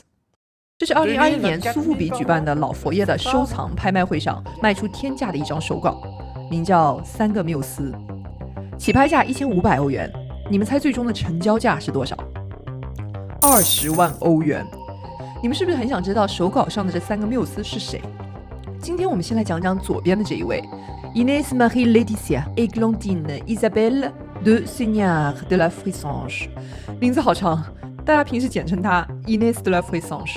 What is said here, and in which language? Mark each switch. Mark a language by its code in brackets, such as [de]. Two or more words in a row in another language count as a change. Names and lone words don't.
[zh] 这是2021年苏富比举办的老佛爷的收藏拍卖会上卖出天价的一张手稿，名叫3个缪斯，起拍价1500欧元。你们猜最终的成交价是多少？20万欧元。你们是不是很想知道手稿上的这3个缪斯是谁？今天我们先来讲讲左边的这一位 Inès Marie Laetitia Églantine Isabelle de Seigneur de la Fressange，名字好长，大家平时简称她 Inès de la Fressange。